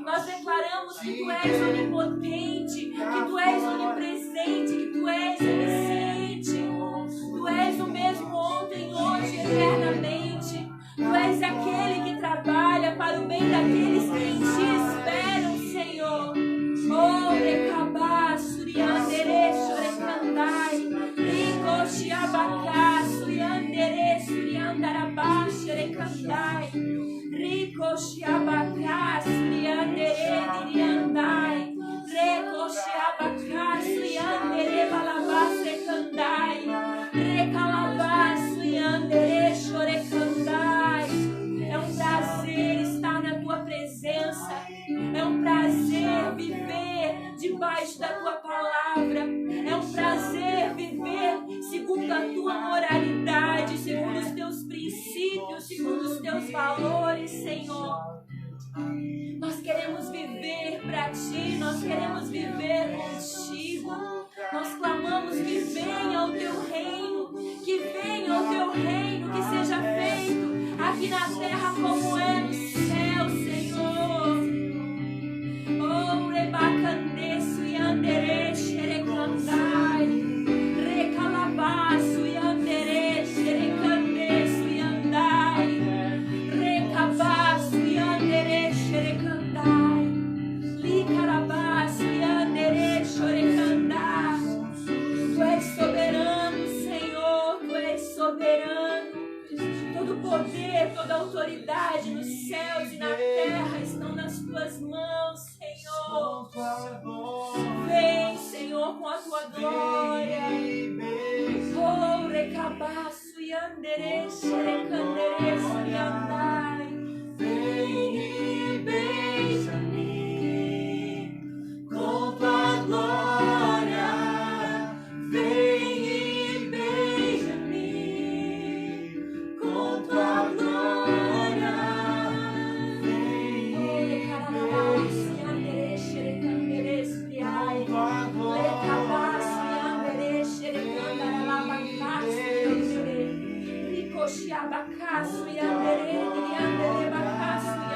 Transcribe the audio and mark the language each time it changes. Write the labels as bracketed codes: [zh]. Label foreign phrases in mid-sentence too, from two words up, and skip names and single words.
[pt] Nós declaramos que tu és onipotente, que tu és onipresente, que tu és onisciente. Tu és o mesmo ontem, hoje e eternamente. Tu és aquele que trabalha para o bem daqueles que em ti esperam, Senhor. Oh, recabá, suriandere, chorecandai, rico, chiabacá, suriandere, suriandarabá, chorecandai, rico, chiabacá, suriandere, diriandai, rico, chiabacá, suriandere, balabá, secandai, recalabá, suriandere, chorecandai. É um prazer estar na tua presença. É um prazer viver debaixo da tua palavra. É um prazer viver segundo a tua moralidade, segundo os teus princípios, segundo os teus valores, Senhor. Nós queremos viver para ti, nós queremos viver contigo. Nós clamamos que venha o teu reino, que venha o teu reino, que seja feito aqui na terra como é no céu, Senhor. Oh, rebacandeço e andereche, recandai, recalabaço e andereche, recandeço e andai, recabaço e andereche, recandai, licarabaço e andereche, recandai. Tu és soberano, Senhor, tu és soberano. Todo poder, toda autoridade nos céus e na terra estão nas tuas mãos, Senhor. Vem, Senhor, com a tua glória. Oh, recabaço e andereche, recandereço e andai. Vem e beija-me com tua glória. Vem e beija-me com tua glória. Vem e beija-me com Abacaço e andere, andere, bacaço e